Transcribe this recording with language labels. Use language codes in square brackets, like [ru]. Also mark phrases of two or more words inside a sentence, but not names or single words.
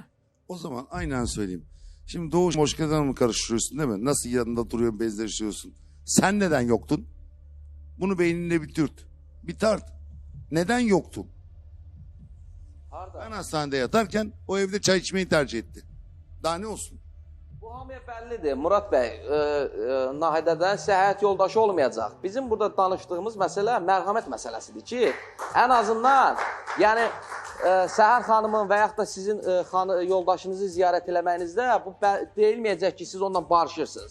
[tr] O zaman aynen söyleyeyim. Şimdi Doğuş Moşka'dan mı karıştırıyorsun değil mi? Nasıl yanında duruyorsun, bezleşiyorsun? Sen neden yoktun? Bunu beyninde bir türt. Bir tart. Neden yoktun? Ben hastanede yatarken o evde çay içmeyi tercih etti. Daha ne olsun? [az] Bu hamıya bəllidir. Murat bəy, Nahidədən səhhət yoldaşı olmayacaq. Bizim burada danışdığımız məsələ mərhəmət məsələsidir ki, ən azından, yəni Səhər xanımın və yaxud da sizin yoldaşınızı ziyarət eləməyinizdə bu deyilməyəcək ki, siz ondan barışırsınız.